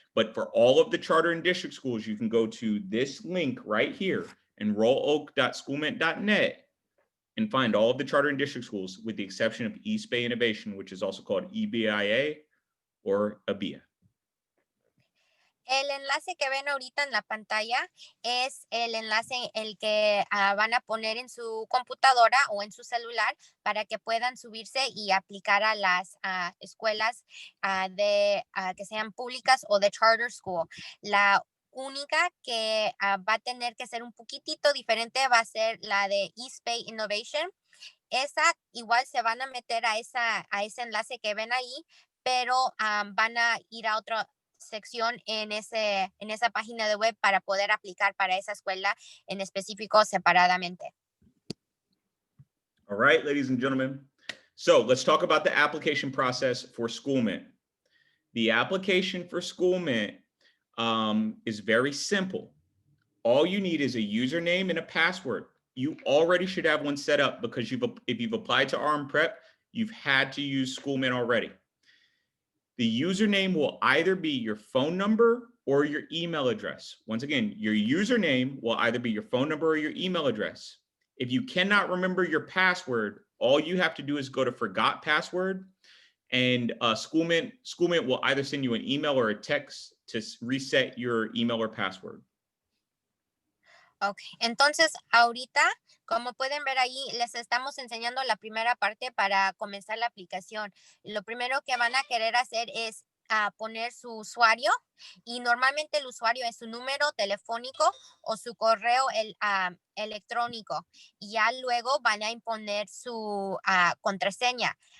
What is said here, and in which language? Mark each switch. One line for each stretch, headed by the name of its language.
English: But for all of the charter and district schools, you can go to this link right here, enrolloak.schoolmint.net, and find all of the charter and district schools with the exception of East Bay Innovation, which is also called EBIA or ABIA.
Spanish: El enlace que ven ahorita en la pantalla es el enlace el que van a poner en su computadora o en su celular para que puedan subirse y aplicar a las escuelas que sean públicas o de charter school. La única que va a tener que ser un poquitito diferente va a ser la de East Bay Innovation. Esa igual se van a meter a ese enlace que ven ahí, pero van a ir a otra sección en esa página de web para poder aplicar para esa escuela en específico separadamente.
English: All right, ladies and gentlemen. So let's talk about the application process for Schoolmint. The application for Schoolmint is very simple. All you need is a username and a password. You already should have one set up because if you've applied to RM Prep, you've had to use Schoolmint already. The username will either be your phone number or your email address. Once again, your username will either be your phone number or your email address. If you cannot remember your password, all you have to do is go to forgot password, and Schoolmint will either send you an email or a text to reset your email or password.
Spanish: Ok, entonces ahorita, como pueden ver ahí, les estamos enseñando la primera parte para comenzar la aplicación. Lo primero que van a querer hacer es poner su usuario, y normalmente el usuario es su número telefónico o su correo electrónico, y ya luego van a imponer su contraseña.